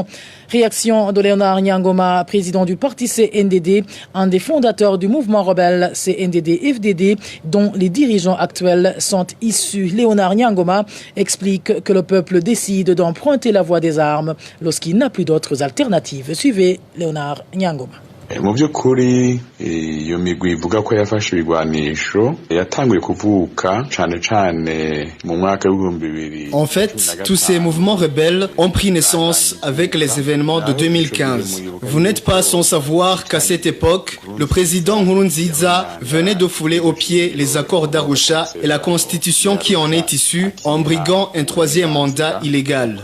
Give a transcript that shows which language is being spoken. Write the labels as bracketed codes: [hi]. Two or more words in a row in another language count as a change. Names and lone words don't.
[fr] Réaction de Léonard Nyangoma, président du parti CNDD, un des fondateurs du mouvement rebelle CNDD-FDD, dont les dirigeants actuels sont issus. Léonard Nyangoma explique que le peuple décide d'emprunter la voie des armes lorsqu'il n'a plus d'autres alternatives. Suivez Léonard Nyangoma. [rn] Mu by'ukuri iyo migwi ivuga ko yafashe ibigwanisho yatanguye kuvuka cane mu mwaka w'2000. [fr] En fait, tous ces mouvements rebelles ont pris naissance avec les événements de 2015. Vous n'êtes pas sans savoir qu'à cette époque, le président Nkurunziza venait de fouler aux pieds les accords d'Arusha et la constitution qui en est issue en briguant un 3e mandat illégal.